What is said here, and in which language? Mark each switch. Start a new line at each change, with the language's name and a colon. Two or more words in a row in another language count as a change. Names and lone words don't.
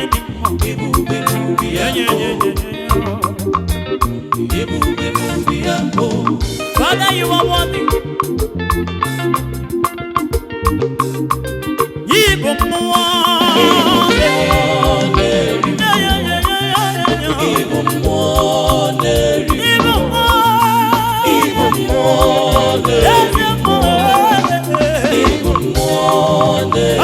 Igbo: Ebube, ebube ya, Yeah, yeah, yeah, yeah, yeah. ebube, ebube ya, oh.
English: Father, you are worthy.
Igbo: Ibu mmụọ. Ibu mmụọ na-eri. Yeah, yeah, yeah, yeah, yeah, yeah. Ibu mmụọ na-eri. Ibu mmụọ. Ibu mmụọ na-eri. Eze mmụọ. Ibu mmụọ na-eri.